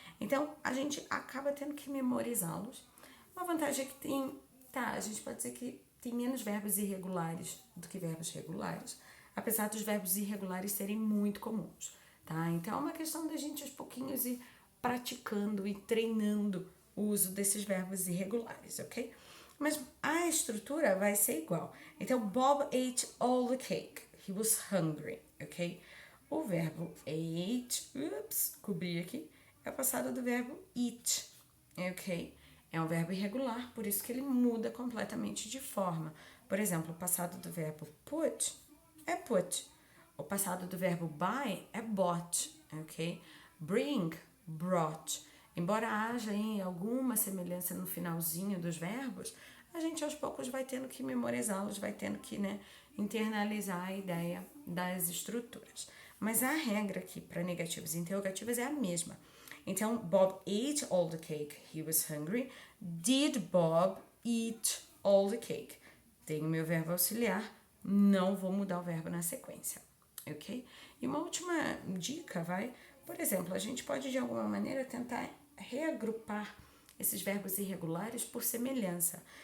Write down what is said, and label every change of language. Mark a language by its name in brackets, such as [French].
[Portuguese] Então, a gente acaba tendo que memorizá-los. Uma vantagem é que tem, a gente pode dizer que tem menos verbos irregulares do que verbos regulares, apesar dos verbos irregulares serem muito comuns, tá? Então, é uma questão da gente aos pouquinhos ir praticando e treinando o uso desses verbos irregulares, ok? Mas a estrutura vai ser igual. [English] Então, Bob ate all the cake. He was hungry, ok? [Portuguese] O verbo ate, cobri aqui, é o passado do verbo eat, ok? É um verbo irregular, por isso que ele muda completamente de forma. Por exemplo, o passado do verbo put é put. O passado do verbo buy é bought, ok? Bring, brought. Embora haja aí alguma semelhança no finalzinho dos verbos, a gente aos poucos vai tendo que memorizá-los, vai tendo que, internalizar a ideia das estruturas. Mas a regra aqui para negativas e interrogativas é a mesma. [English] Então, Bob ate all the cake. He was hungry. Did Bob eat all the cake? [Portuguese] Tenho meu verbo auxiliar, não vou mudar o verbo na sequência, ok? E uma última dica, por exemplo, a gente pode de alguma maneira tentar reagrupar esses verbos irregulares por semelhança.